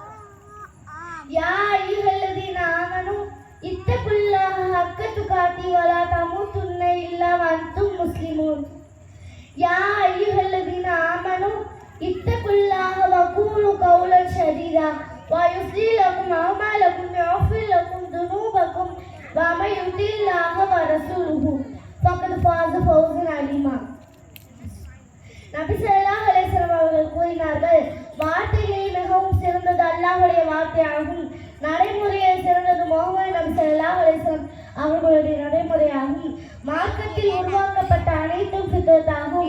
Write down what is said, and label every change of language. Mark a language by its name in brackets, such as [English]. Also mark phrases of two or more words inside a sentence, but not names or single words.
[Arabic] يا أيها الذين آمنوا اتقوا الله حق تقاته ولا تموتن إلا وأنتم مسلمون يا أيها الذين آمنوا اتقوا الله وقولوا قولا سديدا ويصلح لكم أعمالكم ويغفر لكم ذنوبكم ومن يطع الله ورسوله فقد فاز فوزا عظيما [Tamil] நபி [Arabic] صلى الله عليه وسلم [Tamil] அவர்கள் கூறினார்கள், வார்த்தைகளில் மிகவும் சிறந்தது அல்லாஹ்வுடைய வார்த்தையாகும், நடைமுறையில் சிறந்தது முஹம்மது நபி [Arabic] صلى الله عليه وسلم [Tamil] அவர்களுடைய நடைமுறையாகும். மார்க்கத்தில் உருவாக்கப்பட்ட அனைத்தும் ஃபித்ரத்தாகும்.